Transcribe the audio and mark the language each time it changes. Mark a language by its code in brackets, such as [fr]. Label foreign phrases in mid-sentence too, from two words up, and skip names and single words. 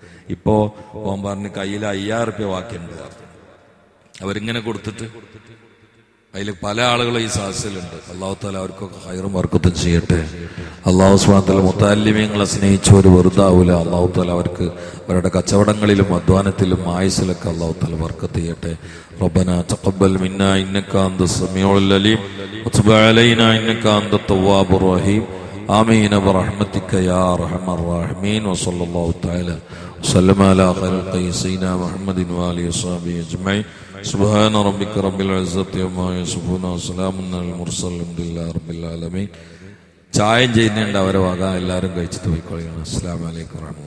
[ml] ഇപ്പോൾ ഓൻ പറഞ്ഞ് കയ്യിൽ 5000 റുപ്യ ബാക്കിയുണ്ട്. അവരിങ്ങനെ കൊടുത്തിട്ട് അതിൽ പല ആളുകളും ഈ സാഹസിലുണ്ട്. അള്ളാഹു താല അവർക്കൊക്കെ ഹൈറും ബർക്കത്തും ചെയ്യട്ടെ. അള്ളാഹു [ar] سبحانه وتعالى [ml] മുത്തല്ലിമീങ്ങളെ സ്നേഹിച്ചവർ വെറുതാവൂല. അള്ളാഹു താല അവർക്ക് അവരുടെ കച്ചവടങ്ങളിലും അധ്വാനത്തിലും ആയുസ്സിലൊക്കെ അള്ളാഹു താല ബർക്കത്ത് ചെയ്യട്ടെ. [ar] ربنا تقبل منا إنك أنت السميع العليم وتب علينا إنك أنت التواب الرحيم. آمين برحمتك يا أرحم الراحمين. وصلى الله تعالى وسلم على خير سيدنا محمد وآله وصحبه أجمعين سبحان ربك رب العزة عما يصفون وسلام على المرسلين الحمد لله رب العالمين. [ml] ചായം ചെയ്യുന്നുണ്ട് അവരെ വക എല്ലാവരും കഴിച്ചിട്ട് പോയിക്കൊള്ളുകയാണ്. [ar] السلام عليكم.